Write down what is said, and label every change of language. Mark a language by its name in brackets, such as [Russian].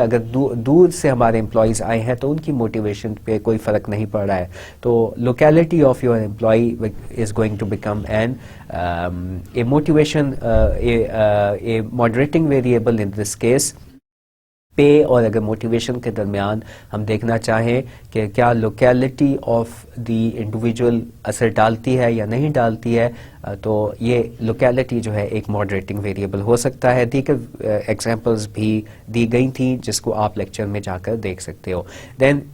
[Urdu] اگر دور سے ہمارے امپلائیز آئے ہیں تو ان کی موٹیویشن پہ کوئی فرق نہیں پڑ رہا ہے. [English] تو locality of your employee is going to become an a motivation a moderating variable in this case. [Urdu] پے اور اگر موٹیویشن کے درمیان ہم دیکھنا چاہیں کہ کیا [English] locality of the individual [Urdu] اثر ڈالتی ہے یا نہیں ڈالتی ہے, تو یہ لوکیلٹی جو ہے ایک ماڈریٹنگ ویریبل ہو سکتا ہے. دیگر ایگزامپلس بھی دی گئی تھیں جس کو آپ لیکچر میں جا کر دیکھ سکتے ہو. دین